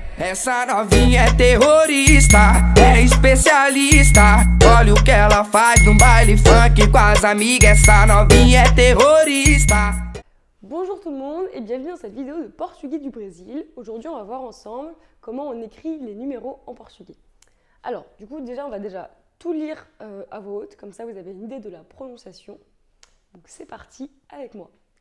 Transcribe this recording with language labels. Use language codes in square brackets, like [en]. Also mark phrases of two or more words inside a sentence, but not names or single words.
[pt] Essa novinha é terrorista, é especialista. Olha o que ela faz no baile funk com as amigas. Essa novinha é terrorista. [fr] Bonjour tout le monde et bienvenue dans cette vidéo de portugais du Brésil. Aujourd'hui, on va voir ensemble comment on écrit les numéros en portugais. Alors, du coup, on va tout lire à voix haute, comme ça vous avez une idée de la prononciation. Donc, c'est parti avec moi.